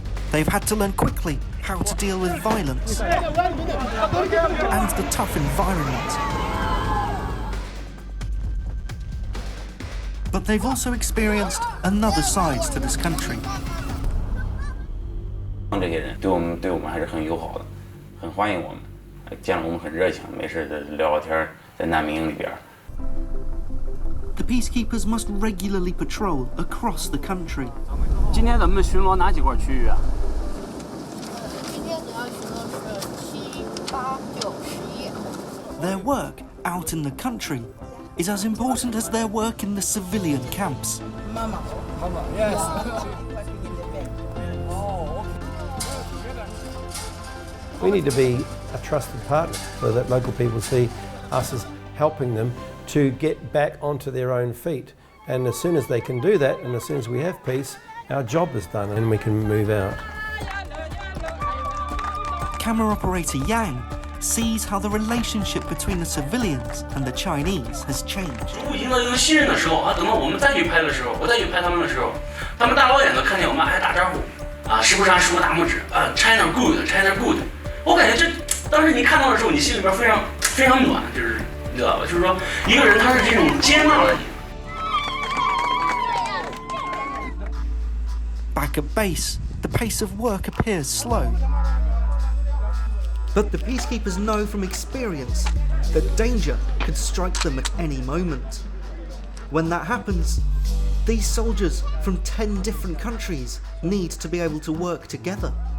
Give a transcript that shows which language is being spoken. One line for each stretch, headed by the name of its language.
English: They've had to learn quickly how to deal with violence and the tough environment. But they've also experienced another side to this country.
Chinese: 这些人对我们还是很友好的，很欢迎我们，见了我们很热情，没事聊聊天，在难民营里边。
English: The peacekeepers must regularly patrol across the country.
Chinese: 今天咱们巡逻哪几块区域啊？今天主要巡逻是7、8、9、11。
English: Their work out in the country is as important as their work in the civilian camps. Mama, yes. We need to be a trusted partner so that local people see us as helping them to get back onto their own feet. And as soon as they can do that, and as soon as we have peace, our job is done and we can move out. Camera operator Yang sees how the relationship between the civilians and the Chinese has changed.
Chinese: 如果营造一个信任的时候啊，等到我们再去拍的时候，我再去拍他们的时候，他们大老远的看见我们还打招呼啊，时不时还竖个大拇指啊 ，
English: China good，China good。
Chinese: 我感觉这当时你看到的时候，你心里边非常暖，就是你知道吧？就是说一个人他是这种接纳了你。
English: Back at base, the pace of work appears slow. But the peacekeepers know from experience that danger could strike them at any moment. When that happens, these soldiers from 10 different countries need to be able to work together.